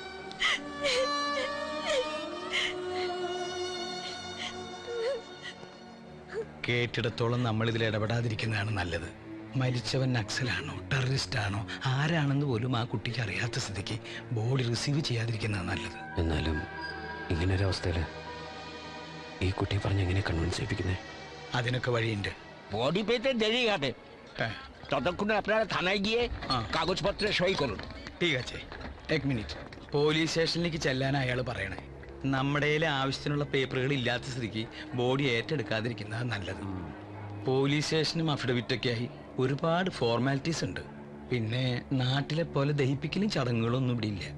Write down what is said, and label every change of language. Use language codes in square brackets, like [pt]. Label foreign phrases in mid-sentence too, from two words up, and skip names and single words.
[ml] കേട്ടിടത്തോളം നമ്മൾ ഇതിൽ ഇടപെടാതിരിക്കുന്നതാണ് നല്ലത്. മരിച്ചവൻ നക്സലാണോ ടെററിസ്റ്റ് ആണോ ആരാണെന്ന് പോലും ആ കുട്ടിക്ക് അറിയാത്ത സ്ഥിതിക്ക് [en] body receive [ml] ചെയ്യാതിരിക്കുന്നതാണ് നല്ലത്. എന്നാലും ഇങ്ങനൊരവസ്ഥയിൽ ഈ കുട്ടിയെ പറഞ്ഞ് എങ്ങനെ കൺവിൻസ് ചെയ്യിപ്പിക്കുന്നേ? അതിനൊക്കെ വഴിയുണ്ട്. [bn] বডি পেতে দেরি হবে, হ্যাঁ, ততক্ষণে আপনারা থানায় গিয়ে কাগজপত্রে সই করুন। ঠিক আছে. এক മിനിറ്റ്. [ml] പോലീസ് സ്റ്റേഷനിലേക്ക് ചെല്ലാൻ അയാൾ പറയണേ. നമ്മുടെ കയ്യിൽ ആവശ്യത്തിനുള്ള പേപ്പറുകൾ ഇല്ലാത്ത സ്ഥിതിക്ക് ബോഡി ഏറ്റെടുക്കാതിരിക്കുന്നതാണ് നല്ലത്. പോലീസ് സ്റ്റേഷനും അഫിഡവിറ്റൊക്കെ ആയി ഒരുപാട് ഫോർമാലിറ്റീസ് ഉണ്ട്. പിന്നെ നാട്ടിലെ പോലെ ദഹിപ്പിക്കലും ചടങ്ങുകളൊന്നും ഇവിടെ ഇല്ല.